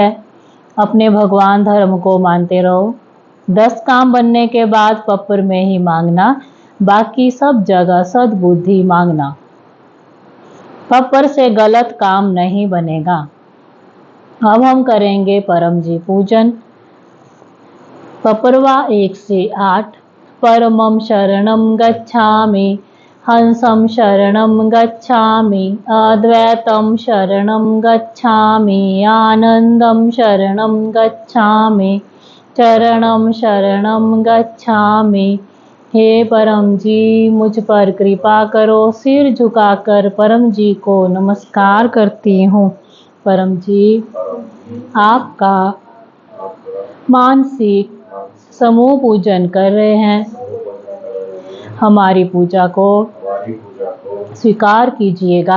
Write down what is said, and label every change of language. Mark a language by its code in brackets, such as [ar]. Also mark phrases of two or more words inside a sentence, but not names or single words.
[hi] अपने भगवान धर्म को मानते रहो। 10 काम बनने के बाद पपर में ही मांगना, बाकी सब जगह सद्बुद्धि मांगना। पपर से गलत काम नहीं बनेगा। अब हम करेंगे परम जी पूजन। पपरवा 1 से 8। [sa] परमं शरणं गच्छामि, हंसं शरणं गच्छामि, अद्वैतं शरणं गच्छामि, आनंदं शरणं गच्छामि, चरणं शरणं गच्छामि। [hi] हे परम जी, मुझ पर कृपा करो। सिर झुकाकर परम जी को नमस्कार करती हूँ। परम जी, आपका मानसिक समूह पूजन कर रहे हैं। हमारी पूजा को स्वीकार कीजिएगा।